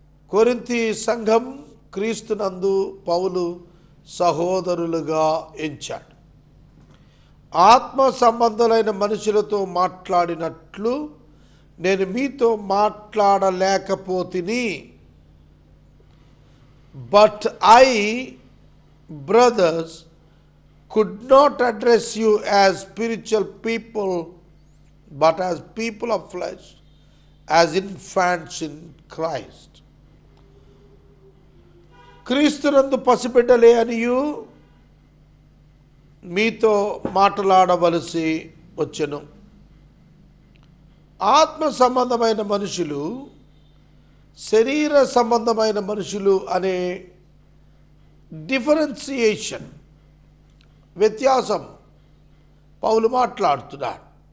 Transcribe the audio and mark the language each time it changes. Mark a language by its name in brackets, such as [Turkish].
[Telugu] కొరింథీ సంఘం క్రీస్తునందు పౌలు సహోదరులుగా ఎంచాడు. ఆత్మ సంబంధులైన మనుషులతో మాట్లాడినట్లు నేను మీతో మాట్లాడలేకపోతిని. [English] But I, brothers, could not address you as spiritual people, but as people of flesh, as infants in Christ. [Telugu] క్రీస్తునందు పసిబిడ్డలే అనియు మీతో మాట్లాడవలసి వచ్చెను. ఆత్మ సంబంధమైన మనుషులు, శరీర సంబంధమైన మనుషులు అనే డిఫరెన్సియేషన్, వ్యత్యాసం పౌలు మాట్లాడుతున్నాడు.